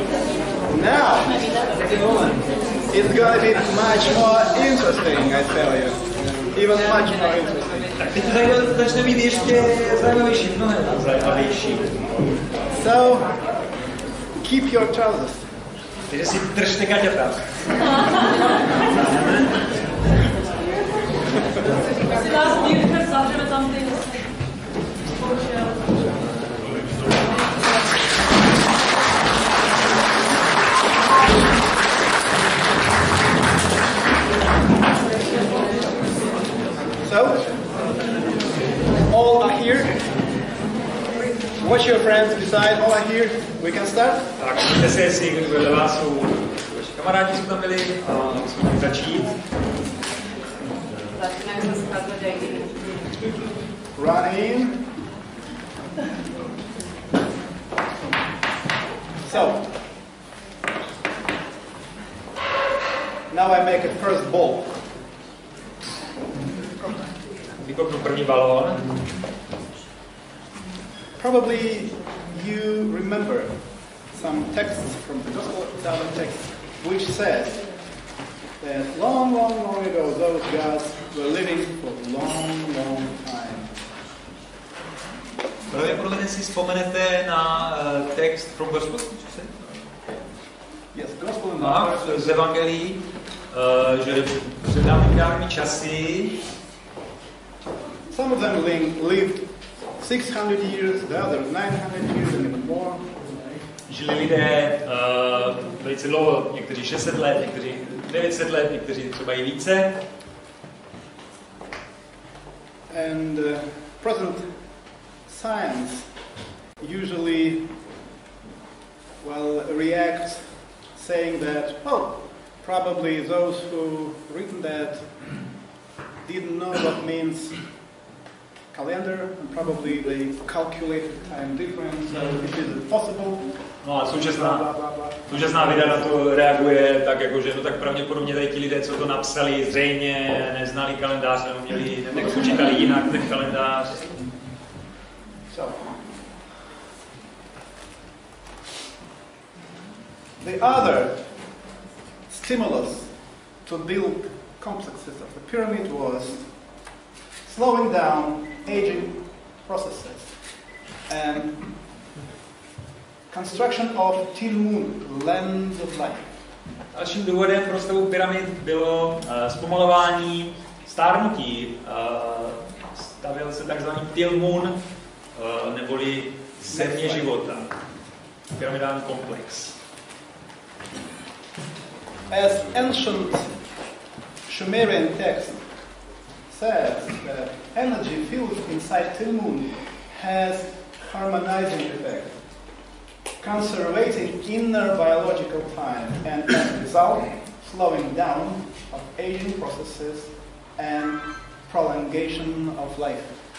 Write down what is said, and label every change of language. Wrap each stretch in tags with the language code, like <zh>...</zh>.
<en>It's going to be much more interesting, I tell you. Even much more interesting.</en> <cs>Tak teď to začne být ještě zajímavější, mnohem zajímavější.</cs> <en>So, keep your trousers.</en> <cs>Takže si držte gaťata. Si nás dívka zavřeme tam ty</cs> <en>So, all are here. Watch your friends beside, all are here. We can start?</en> <cs>Tak, můžete se, jestli vedle vás jsou vaši kamarádi, co tam byli, a musíme začít.</cs> <en>Run in. So, now I make a first ball.</en> <cs>Vykopnu první balón.</cs> <en>Probably you remember some texts from the Gospel text which says that long, long, long ago those gods were living for a long, long time.</en> <cs>Pravděpodobně si vzpomenete na text</cs> <en>from Gospel? Yes, Gospel</en> <cs>z Evangelií, že před dávnými časy</cs> <en>some of them lived 600 years, the others 900 years and even more.</en> <cs>Žili lidé velice dlouho, někteří 600 let, někteří 900 let, někteří třeba i více.</cs> <en>And present science usually reacts saying that, oh, probably those who written that didn't know what means calendar, and probably they calculated time difference, so it is possible.</en> <cs>No a současná věda na to reaguje tak, jako, že no tak pravděpodobně tady ti lidé, co to napsali, zřejmě neznali kalendář, nebo měli, nebo počítali jinak ten kalendář.</cs> <en>So, the other stimulus to build complexes of the pyramid was slowing down aging processes and construction of Tilmun, lens of life.</en> <cs>Dalším důvodem pro stavbu pyramid bylo zpomalování stárnutí. Stavěl se takzvaný Tilmun, neboli země života. Pyramidální komplex.</cs> <en>As ancient Sumerian text says that energy filled inside Tilmun has harmonizing effect, conservating inner biological time and as a result slowing down of aging processes and prolongation of life.</en>